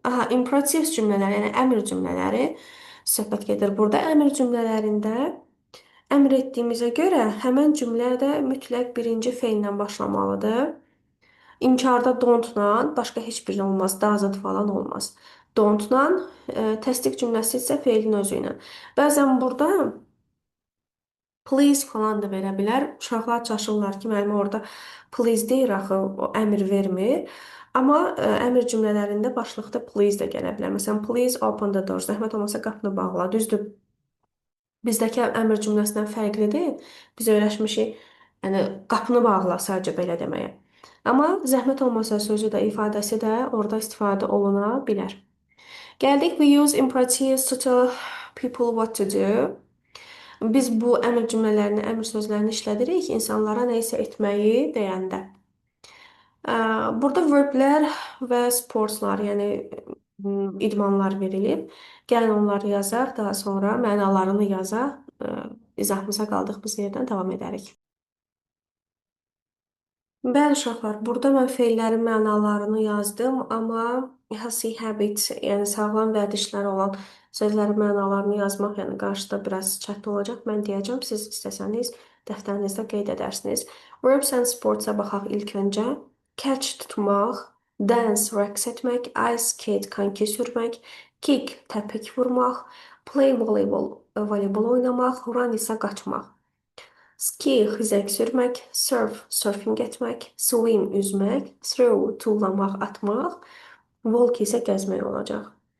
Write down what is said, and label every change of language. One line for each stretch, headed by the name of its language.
Azerbaijani: Imperative cümlələri, yəni əmr cümlələri söhbət gedir. Burada əmr cümlələrində əmr etdiyimizə görə həmən cümlə də mütləq birinci feillə başlamalıdır. İnkarda don't-la, başqa heç bir olmaz, doesn't falan olmaz. Don't-la, təsdiq cümləsi isə feilin özü ilə. Bəzən burada please falan da verə bilər. Uşaqlar çaşırlar ki, müəllimə orada please deyir axı, o əmr vermir. Amma əmr cümlələrində başlıqda please də gələ bilər. Məsələn,
English: please open the door.
Azerbaijani: Zəhmət olmasa qapını bağla. Düzdür. Bizdəki əmr cümləsindən fərqlidir. Biz öyrəşmişik, yəni qapını bağla sadəcə belə deməyə. Amma zəhmət olmasa sözü də, ifadəsi də orada istifadə oluna bilər. Gəldik,
English: we use imperatives to tell people what to do.
Azerbaijani: Biz bu əmr cümlələrini, əmr sözlərini işlədirik insanlara nə isə etməyi deyəndə. Burada verblər və sportslar, yəni idmanlar verilib. Gəlin onları yazaq, daha sonra mənalarını yazaq. İzahımıza qaldığımız yerdən davam edərik. Bəli, uşaqlar, burada mən feillərin mənalarını yazdım, amma
English: healthy habits,
Azerbaijani: yəni sağlam vərdişləri olan sözlərin mənalarını yazmaq, yəni qarşıda biraz çətin olacaq. Mən deyəcəm, siz istəsəniz dəftərinizdə qeyd edərsiniz.
English: Verbs and sports-
Azerbaijani: a baxaq ilk öncə. Catch tutmaq, dance rəqs etmək, ice skate konki sürmək, kick təpik vurmaq, play voleybol oynamaq, run isə qaçmaq. Ski xizək sürmək, surfing etmək, swim üzmək, throw tullamaq, atmaq, walk isə gəzmək olacaq.